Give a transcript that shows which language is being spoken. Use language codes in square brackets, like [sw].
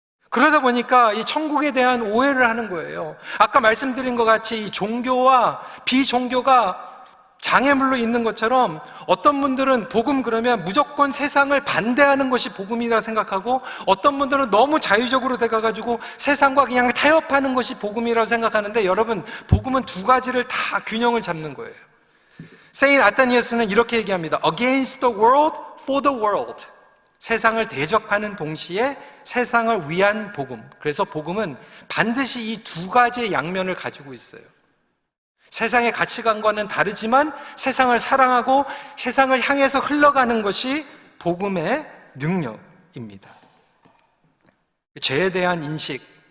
[ko] 그러다 보니까 이 천국에 대한 오해를 하는 거예요. 아까 말씀드린 것 같이 이 종교와 비종교가 장애물로 있는 것처럼 어떤 분들은 복음 그러면 무조건 세상을 반대하는 것이 복음이라 생각하고 어떤 분들은 너무 자유적으로 돼가지고 세상과 그냥 타협하는 것이 복음이라고 생각하는데 여러분, 복음은 두 가지를 다 균형을 잡는 거예요. 세인 아타니어스는 이렇게 얘기합니다. [en] Against the world, for the world. [ko] 세상을 대적하는 동시에 세상을 위한 복음. 그래서 복음은 반드시 이 두 가지의 양면을 가지고 있어요. 세상의 가치관과는 다르지만 세상을 사랑하고 세상을 향해서 흘러가는 것이 복음의 능력입니다. 죄에 대한 인식,